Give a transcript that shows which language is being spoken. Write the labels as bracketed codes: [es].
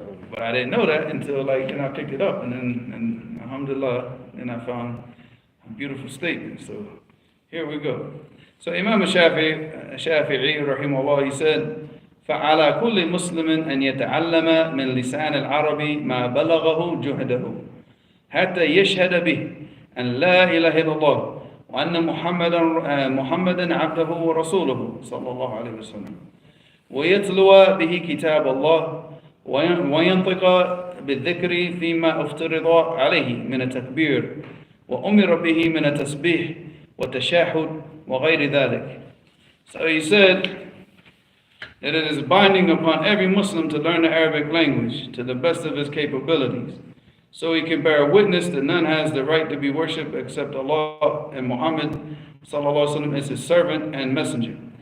[en] But I didn't know that until like, then I picked it up, and then alhamdulillah, then I found a beautiful statement. So here we go. So Imam Shafi'i rahimahullah, he said, [ar] فعلى كل مسلم أن يتعلم من لسان العرب ما بلغه جهده حتى يشهد به أن لا إله إلا الله وأن محمدا عبده ورسوله صلى الله عليه وسلم ويتلو به كتاب الله وينطق بالذكر فيما افترض عليه من التكبير وأمر به من التسبيح والتشهد وغير ذلك. [en] So he said that it is binding upon every Muslim to learn the Arabic language to the best of his capabilities, so he can bear witness that none has the right to be worshipped except Allah, and Muhammad sallallahu alaihi wasallam is his servant and messenger.